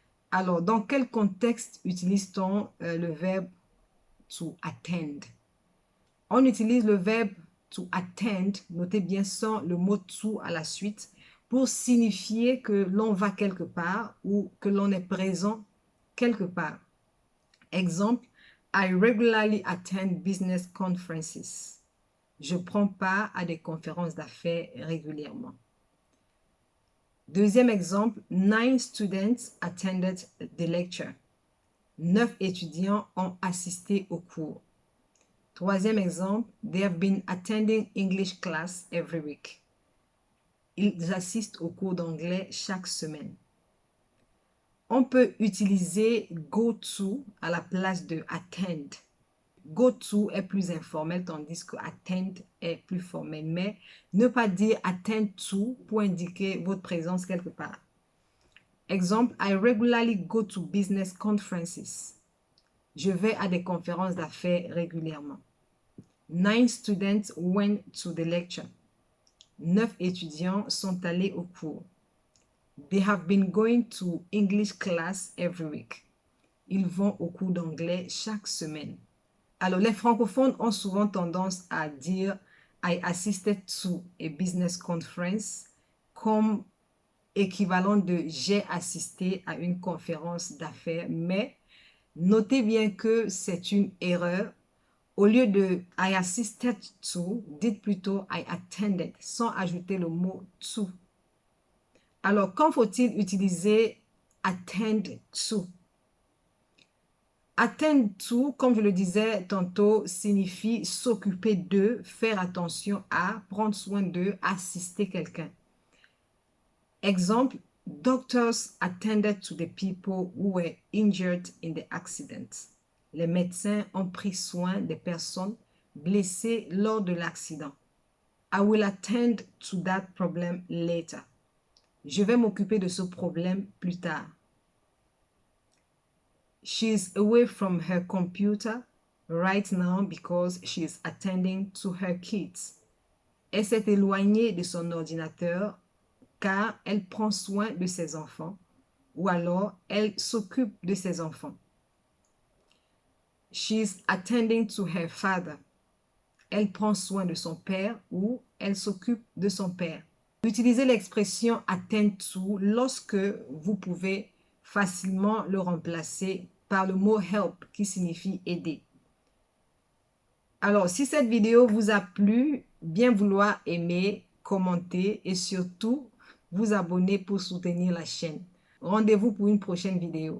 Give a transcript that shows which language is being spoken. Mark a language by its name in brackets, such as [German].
[French] Alors, dans quel contexte utilise-t-on le verbe to attend? On utilise le verbe to attend, notez bien sans le mot to à la suite, pour signifier que l'on va quelque part ou que l'on est présent quelque part. Exemple, [English] I regularly attend business conferences. [French] Je prends part à des conférences d'affaires régulièrement. Deuxième exemple, [English] 9 students attended the lecture. [French] 9 étudiants ont assisté au cours. Troisième exemple, [English] they have been attending English class every week. [French] Ils assistent au cours d'anglais chaque semaine. On peut utiliser go to à la place de attend. Go to est plus informel tandis que attend est plus formel. Mais ne pas dire attend to pour indiquer votre présence quelque part. Exemple, [English] I regularly go to business conferences. [French] Je vais à des conférences d'affaires régulièrement. [English] 9 students went to the lecture. [French] 9 étudiants sont allés au cours. [English] They have been going to English class every week. [French] Ils vont au cours d'anglais chaque semaine. Alors, les francophones ont souvent tendance à dire [English] I assisted to a business conference [French] comme équivalent de j'ai assisté à une conférence d'affaires, mais notez bien que c'est une erreur. Au lieu de [English] I assisted to, [French] dites plutôt [English] I attended [French] sans ajouter le mot to. Alors, quand faut-il utiliser attend to? Attend to, comme je le disais tantôt, signifie s'occuper de, faire attention à, prendre soin de, assister quelqu'un. Exemple, [English] doctors attended to the people who were injured in the accident. [French] Les médecins ont pris soin des personnes blessées lors de l'accident. [English] I will attend to that problem later. [French] Je vais m'occuper de ce problème plus tard. [English] She is away from her computer right now because she is attending to her kids. [French] Elle s'est éloignée de son ordinateur car elle prend soin de ses enfants ou alors elle s'occupe de ses enfants. [English] She is attending to her father. [French] Elle prend soin de son père ou elle s'occupe de son père. Utilisez l'expression attend to lorsque vous pouvez facilement le remplacer par le mot help qui signifie aider. Alors, si cette vidéo vous a plu, bien vouloir aimer, commenter et surtout vous abonner pour soutenir la chaîne. Rendez-vous pour une prochaine vidéo.